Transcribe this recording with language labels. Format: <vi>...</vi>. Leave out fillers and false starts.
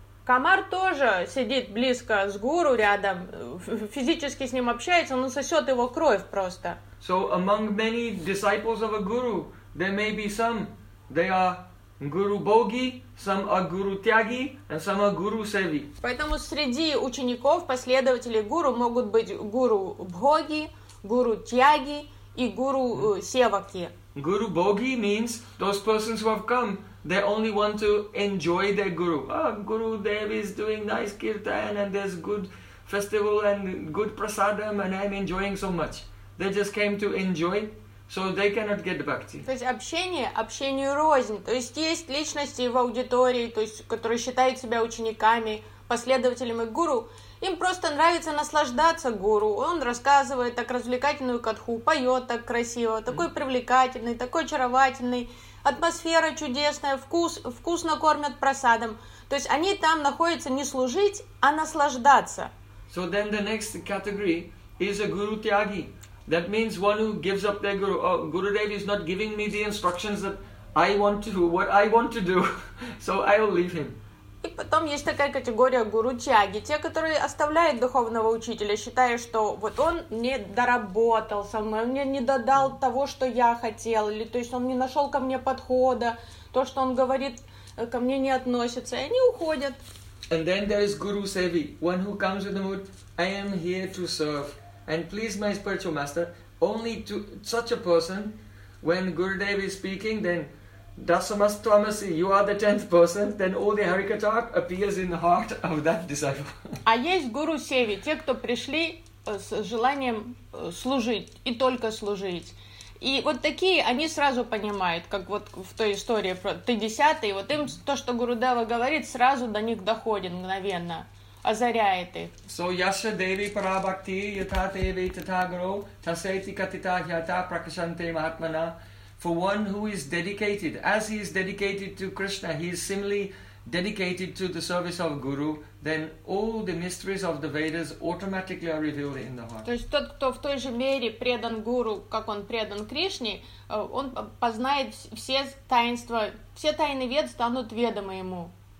<ru>Комар тоже сидит близко с гуру, рядом, физически с ним общается, но сосет его кровь просто.</ru> <en>So among many disciples of a guru, there may be some, they are Guru Bogi, some are Guru Tyagi, and some are Guru Sevi.</en> <ru>Поэтому среди учеников, последователей Гуру могут быть Guru Bhogi, Guru Tyagi и Guru Sevaki.</ru> <en>Guru Bogi means those persons who have come They only want to enjoy their guru. Oh, Guru Dev is doing nice kirtan and there's good festival and good prasadam and I'm enjoying so much. They just came to enjoy, so they cannot get bhakti.</en> <ru>То есть общение, общению рознь. То есть есть личности в аудитории, то есть которые считают себя учениками, последователями гуру. Им просто нравится наслаждаться гуру. Он рассказывает так развлекательную катху, поет так красиво, такой привлекательный, такой очаровательный. Атмосфера чудесная, вкусно кормят просадом. То есть они там находятся не служить, а наслаждаться.</ru> <en>So then the next category is a guru tyagi. That means one who gives up their guru. Oh, Guru Dev is not giving me the instructions that I want to, what I want to do. So I will leave him.</en> <ru>И потом есть такая категория гуру тяги, те, которые оставляют духовного учителя, считая, что вот он не доработал со мной, он мне не додал того, что я хотел, или то есть он не нашел ко мне подхода, то, что он говорит, ко мне не относится, и они уходят.</ru> <en>And then there is guru sevi, one who comes with the mood, I am here to serve, and please my spiritual master, only to such a person, when Guru Dev is speaking, then</en> <sa>Dasamas Tvamasi,</sa> <en>you are the 10th person, then all the Harikatha appears in the heart of that disciple.</en> <ru>А есть гуру севи, те, кто пришли с желанием служить и только служить. И вот такие, они сразу понимают, как вот в той истории про ты 10-й, вот им то, что Гуру Дева говорит, сразу до них доходит мгновенно, озаряет их.</ru> <sa>So yasya devi parabhakti yata devi tata guru tasaiti katita yata prakashante mahatmana.</sa> <en>For one who is dedicated, as he is dedicated to Krishna, he is similarly dedicated to the service of Guru, then all the mysteries of the Vedas automatically are revealed in the heart.</en> <ru>То есть тот, кто в той же мере предан Гуру, как он предан Кришне, он познает все таинства, все тайны Вед станут ведомы ему.</ru>